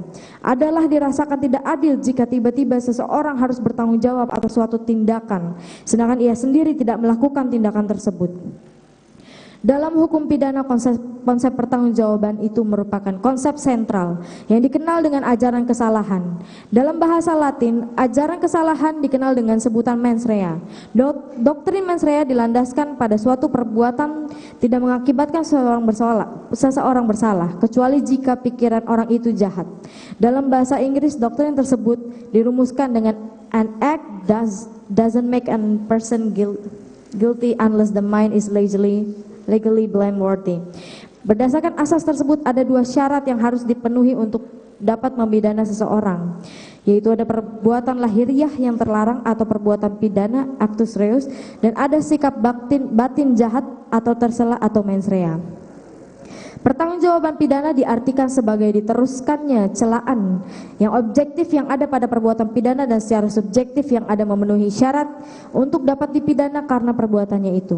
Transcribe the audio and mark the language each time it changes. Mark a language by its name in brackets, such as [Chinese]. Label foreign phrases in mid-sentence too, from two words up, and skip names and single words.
[Indonesian] Adalah dirasakan tidak adil jika tiba-tiba seseorang harus bertanggung jawab atas suatu tindakan, sedangkan ia sendiri tidak melakukan tindakan tersebut. Dalam hukum pidana konsep konsep pertanggungjawaban itu merupakan konsep sentral yang dikenal dengan ajaran kesalahan. Dalam bahasa Latin, ajaran kesalahan dikenal dengan sebutan [Latin] mens rea. [Indonesian] Doktrin [Latin] mens rea [Indonesian] dilandaskan pada suatu perbuatan tidak mengakibatkan seseorang bersalah, kecuali jika pikiran orang itu jahat. Dalam bahasa Inggris, doktrin tersebut dirumuskan dengan [English] an act doesn't make a person guilty unless the mind is legally blameworthy. [Indonesian] Berdasarkan asas tersebut ada dua syarat yang harus dipenuhi untuk dapat memidana seseorang, yaitu ada perbuatan lahiriah yang terlarang atau perbuatan pidana [Latin] actus reus, [Indonesian] dan ada sikap batin jahat atau tersela atau [Latin] mens rea. [Indonesian] Pertanggungjawaban pidana diartikan sebagai diteruskannya celaan yang objektif yang ada pada perbuatan pidana dan secara subjektif yang ada memenuhi syarat untuk dapat dipidana karena perbuatannya itu.